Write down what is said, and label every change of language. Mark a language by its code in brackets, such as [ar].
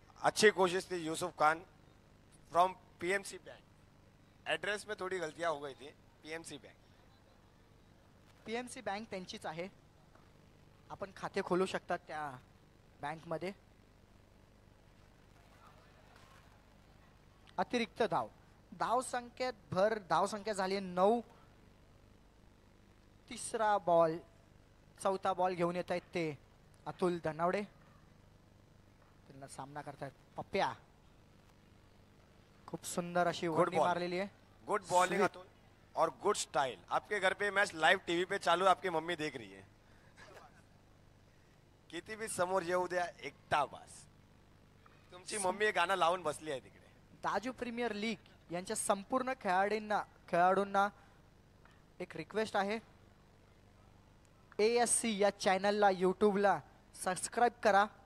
[hi] अच्छी कोशिश थी Yusuf Khan from PMC bank. Address में थोड़ी गलतियां हो गई थी. PMC bank. [mr] PMC बँक त्यांचीच आहे. आपण खाते खोलू शकतात त्या बँकमध्ये. अतिरिक्त धाव धाव संख्येत भर, धाव संख्या झाली 9. तिसरा बॉल, चौथा बॉल घेऊन येत आहेत ते अतुल धनावडे. त्यांना सामना करतायत पप्प्या. खूप सुंदर अशी वरणी [en] ball. [mr] मारलेली आहे. [hi] गुड बॉलिंग अतुल और गुड स्टाइल. आपके घर पे मैच लाइव टीवी पे चालू, आपकी मम्मी देख रही है. [mr] किती बी समोर येऊ द्या, एकटा बस. तुमची मम्मी हे गाणं लावून बसली आहे तिकडे. दाजू प्रीमियर लीग यांच्या संपूर्ण खेळाडूंना एक रिक्वेस्ट आहे. ASC या चॅनलला यूट्यूबला सबस्क्राईब करा.